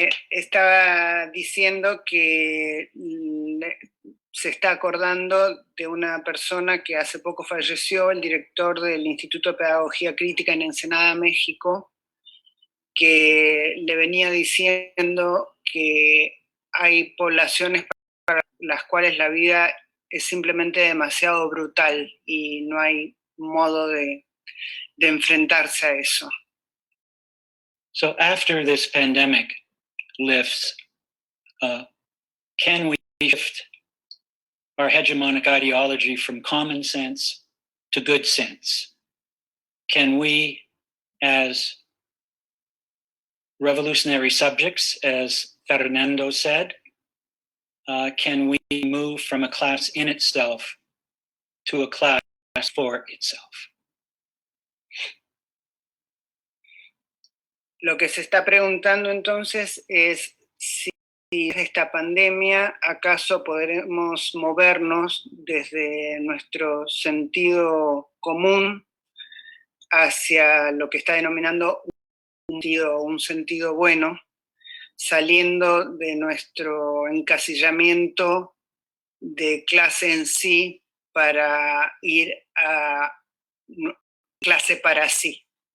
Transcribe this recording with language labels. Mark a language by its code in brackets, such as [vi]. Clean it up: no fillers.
[es] Estaba diciendo que se está acordando de una persona que hace poco falleció, el director del Instituto de Pedagogía Crítica en Ensenada, México, que le venía diciendo que hay poblaciones para las cuales la vida es simplemente demasiado brutal y no hay modo de enfrentarse a eso. [en] So after this pandemic lifts, can we shift our hegemonic ideology from common sense to good sense? Can we, as revolutionary subjects, as Fernando said, can we move from a class in itself to a class for itself? [es] Lo que se está preguntando entonces es si esta pandemia acaso podremos movernos desde nuestro sentido común hacia lo que está denominando un sentido bueno, saliendo de nuestro encasillamiento de clase en sí para ir a clase para sí.